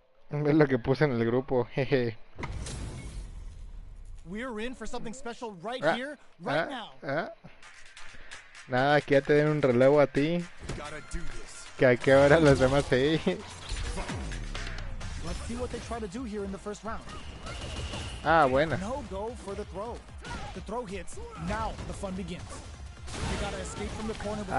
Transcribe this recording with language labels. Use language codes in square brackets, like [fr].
[es] Es lo que puse en el grupo, jeje. [en] We're in for something special right here, right now. [es] Nada, que ya te den un relevo a ti. Que a qué hora los demás ahí. [en] Let's see what they try to do here in the first round. [es] Ah, bueno. [en] No go for the throw. The throw hits. Now the fun begins. They gotta escape from the corner before